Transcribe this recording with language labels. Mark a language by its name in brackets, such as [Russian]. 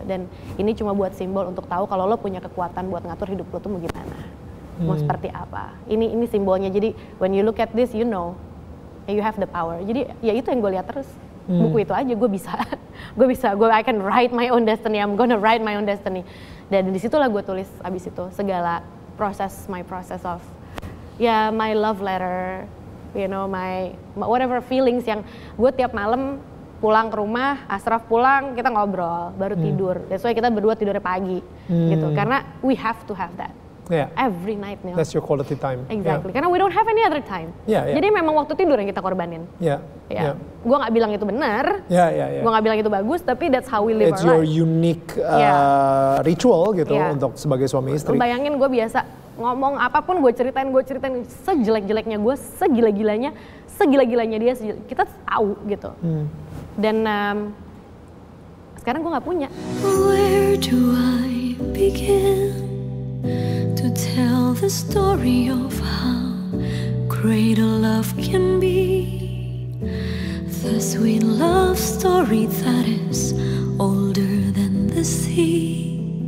[Indonesian] Dan ini cuma buat simbol untuk tahu kalau lo punya kekuatan buat ngatur hidup lo tuh mau gimana, mau seperti apa. Ini simbolnya, jadi [English] when you look at this, you know, you have the power. [Indonesian] Jadi ya itu yang gue lihat terus. Buku itu aja gue bisa, [English] I can write my own destiny, I'm gonna write my own destiny. [Indonesian] Dan disitulah gue tulis abis itu segala [English] my process of my love letter, you know, my whatever feelings [Indonesian] yang gue tiap malam pulang ke rumah, Ashraf pulang, kita ngobrol, baru tidur. [English] That's why [Indonesian] kita berdua tidurnya pagi, gitu. [English] Karena we have to have that. Every night, Neil. That's your quality time. Exactly. Karena we don't have any other time. [Indonesian] Jadi memang waktu tidur yang kita korbanin. Gue nggak bilang itu benar. Gue nggak bilang itu bagus, tapi [English] that's how we live our life. It's your unique ritual [Indonesian] gitu untuk sebagai suami istri. Bayangin gue biasa ngomong apapun gue ceritain sejelek-jeleknya gue, segila-gilanya dia, kita tahu gitu. Dan sekarang gue nggak punya. [English] Where do I begin to tell the story of how great a love can be? The sweet love story that is older than the sea.